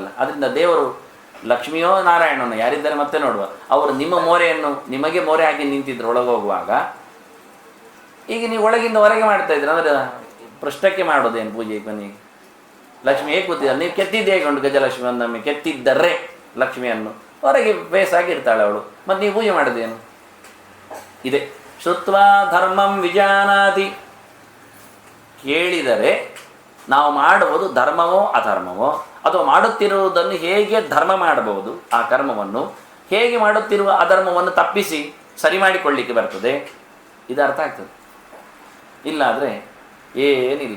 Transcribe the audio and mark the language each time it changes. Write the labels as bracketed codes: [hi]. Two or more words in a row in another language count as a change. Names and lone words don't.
[kn] ಅದರಿಂದ ದೇವರು ಲಕ್ಷ್ಮಿಯೋ ನಾರಾಯಣನೋ ಯಾರಿದ್ದಾರೆ ಮತ್ತೆ ನೋಡುವ, ಅವರು ನಿಮ್ಮ ಮೋರೆಯನ್ನು ನಿಮಗೆ ಮೋರೆ ಹಾಕಿ ನಿಂತಿದ್ರು ಒಳಗೆ ಹೋಗುವಾಗ. ಈಗ ನೀವು ಒಳಗಿಂದ ಹೊರಗೆ ಮಾಡ್ತಾ ಇದ್ದೀರ ಅಂದರೆ ಪೃಷ್ಠಕ್ಕೆ ಮಾಡೋದೇನು ಪೂಜೆ? ಕೊನೆಗೆ ಲಕ್ಷ್ಮಿ ಹೇಗೆ ಕೂತಿದ್ದಾರೆ, ನೀವು ಕೆತ್ತಿದ್ದು ಹೇಗೆ ಉಂಟು? ಗಜಲಕ್ಷ್ಮಿ ಒಂದೊಮ್ಮೆ ಕೆತ್ತಿದ್ದರೆ ಲಕ್ಷ್ಮಿಯನ್ನು ಹೊರಗೆ ಬೇಸಾಗಿರ್ತಾಳೆ ಅವಳು, ಮತ್ತು ನೀವು ಪೂಜೆ ಮಾಡೋದೇನು? [sa] ಇದೆ ಶ್ರುತ್ವಾ ಧರ್ಮಂ ವಿಜಾನಾತಿ. [kn] ಕೇಳಿದರೆ ನಾವು ಮಾಡುವುದು ಧರ್ಮವೋ ಅಧರ್ಮವೋ, ಅಥವಾ ಮಾಡುತ್ತಿರುವುದನ್ನು ಹೇಗೆ ಧರ್ಮ ಮಾಡಬಹುದು, ಆ ಕರ್ಮವನ್ನು ಹೇಗೆ ಮಾಡುತ್ತಿರುವ ಅಧರ್ಮವನ್ನು ತಪ್ಪಿಸಿ ಸರಿ ಮಾಡಿಕೊಳ್ಳಿಕ್ಕೆ ಬರ್ತದೆ. ಇದು ಅರ್ಥ ಆಗ್ತದೆ. ಇಲ್ಲಾದರೆ ಏನಿಲ್ಲ.